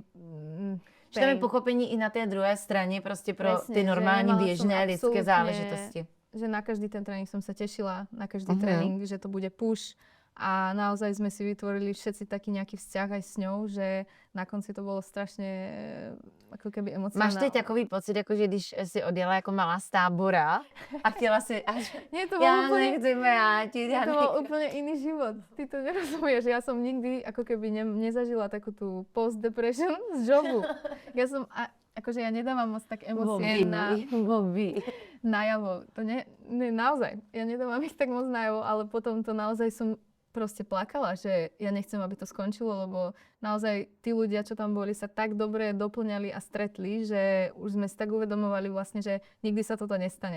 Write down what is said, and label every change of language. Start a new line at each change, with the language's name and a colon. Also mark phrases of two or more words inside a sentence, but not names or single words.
Czech: Že tam je pochopení i na té druhé straně prostě pro
Slovak: Presne,
Czech: ty
Slovak: že
Czech: normální
Slovak: nemala
Czech: běžné
Slovak: som
Czech: lidské
Slovak: absolútne-
Czech: záležitosti.
Slovak: Že na každý ten tréning som sa tešila, na každý tréning, že to bude push a naozaj sme si vytvorili všetci taký nejaký vzťah aj s ňou, že na konci to bolo strašne ako keby emocionálne.
Czech: Máš teď takový pocit, jako že když jsi odjela jako malá z tábora a chtěla si, až
Slovak: Nie, to bol
Czech: já
Slovak: úplne,
Czech: nechci vrátit, já
Slovak: to bol
Czech: nechci.
Slovak: úplne iný život. Ty to nerozumieš. Ja som nikdy ako keby nezažila takú tú post-depression z jobu. Ja som, akože ja nedávam moc tak emócie najavo. To nie, naozaj. Ja nedávam ich tak moc najavo, ale potom to naozaj som proste plakala, že ja nechcem, aby to skončilo, lebo naozaj tí ľudia, čo tam boli, sa tak dobre doplňali a stretli, že už sme si tak uvedomovali vlastne, že nikdy sa toto nestane.